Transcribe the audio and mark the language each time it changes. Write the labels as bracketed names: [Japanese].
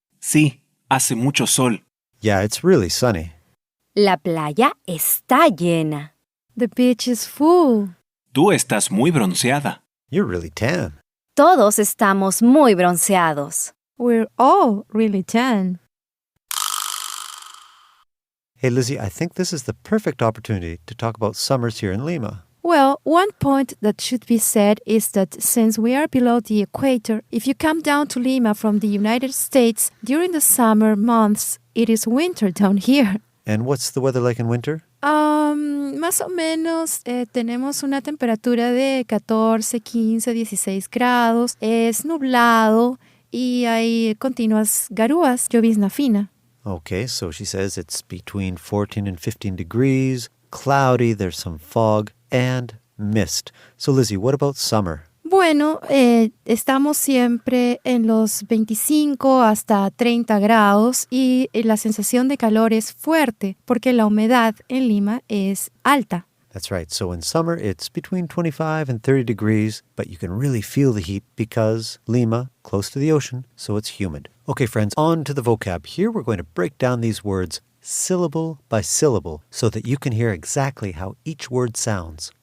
[Spanish] Sí, hace mucho sol. [English] Yeah, it's really sunny. [Spanish] La playa está llena. [English] The beach is full. [Spanish] Tú estás muy bronceada. [English] You're really tan. [Spanish] Todos estamos muy bronceados. [English] We're all really tan. Hey, Lizzie, I think this is the perfect opportunity to talk about summers here in Lima. Well, one point that should be said is that since we are below the equator, if you come down to Lima from the United States during the summer months, it is winter down here. And what's the weather like in winter? [Spanish] Más o menos tenemos una temperatura de 14, 15, 16 grados. Es nublado y hay continuas garúas, llovizna fina. [English] Okay, so she says it's between 14 and 15 degrees, cloudy, there's some fog, and mist. So Lizzie, what about summer? [Spanish] Bueno, estamos siempre en los 25 hasta 30 grados y la sensación de calor es fuerte porque la humedad en Lima es alta. [English] That's right. So in summer, it's between 25 and 30 degrees, but you can really feel the heat because Lima, close to the ocean, so it's humid. Okay, friends, on to the vocab. Here we're going to break down these words syllable by syllable so that you can hear exactly how each word sounds.